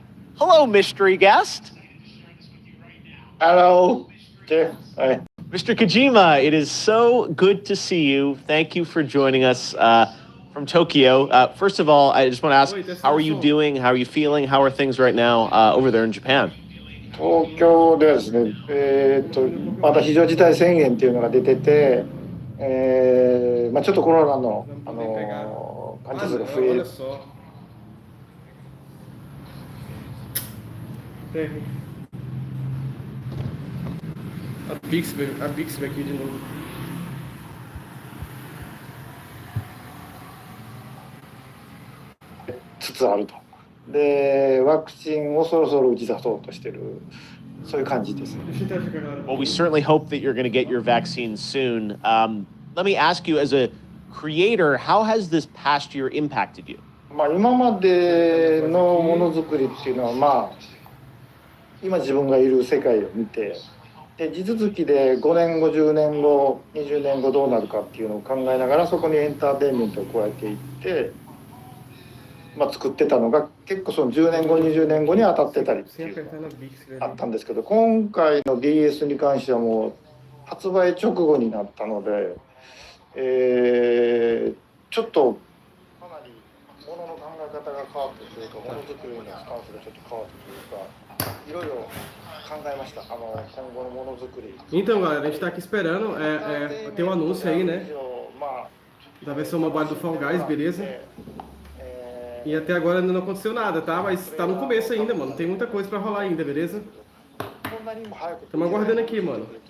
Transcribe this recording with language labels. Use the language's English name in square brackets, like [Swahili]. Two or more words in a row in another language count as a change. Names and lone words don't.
[English] Hello, mystery guest. Hello, Jeff. Hi. Mr. Kojima, it is so good to see you. Thank you for joining us from Tokyo. First of all, I just want to ask, how are you doing? How are you feeling? How are things right now over there in Japan? [Japanese] 東京ではですね、また非常事態宣言っていうのが出てて、ちょっとコロナの、患者数が増える。 [Portuguese] A Bixby aqui de novo. [English] Well, we certainly hope that you're going to get your vaccine soon. Let me ask you, as a creator, how has this past year impacted you? [Japanese] 今までのものづくりっていうのは、今自分がいる世界を見て、 で地続きで5年後10年後20年後どうなるかっていうのを考えながらそこにエンターテインメントを加えていって、作ってたのが結構その10年後20年後に当たってたりっていうのがあったんですけど、今回の DS に関してはもう発売直後になったので、ちょっとかなりものの考え方が変わったというか、ものづくりのスタンスがちょっと変わったというか、いろいろ考えました。今後のものづくり。 [Portuguese] Então, galera, a gente tá aqui esperando. Tem um anúncio aí, né? Da versão mobile do Fall Guys, beleza? E até agora ainda não aconteceu nada, tá? Mas tá no começo ainda, mano. Tem muita coisa pra rolar ainda, beleza? Estamos aguardando aqui, mano.